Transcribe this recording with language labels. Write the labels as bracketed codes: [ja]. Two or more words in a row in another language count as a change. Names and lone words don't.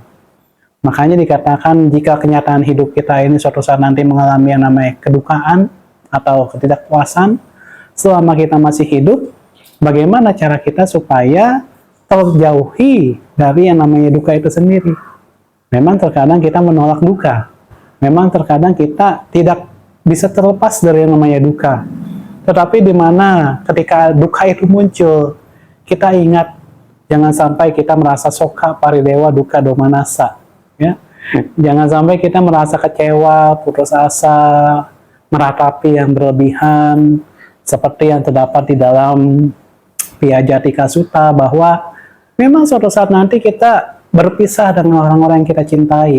[id] Makanya dikatakan jika kenyataan hidup kita ini suatu saat nanti mengalami yang namanya kedukaan atau ketidakpuasan, selama kita masih hidup, bagaimana cara kita supaya terjauhi dari yang namanya duka itu sendiri. Memang terkadang kita menolak duka, memang terkadang kita tidak bisa terlepas dari yang namanya duka. Tetapi di mana ketika duka itu muncul, kita ingat jangan sampai kita merasa [pi] soka paridewa duka domanasa, [id] ya. Jangan sampai kita merasa kecewa, putus asa, meratapi yang berlebihan, seperti yang terdapat di dalam Piajatika Sutta, bahwa memang suatu saat nanti kita berpisah dengan orang-orang yang kita cintai.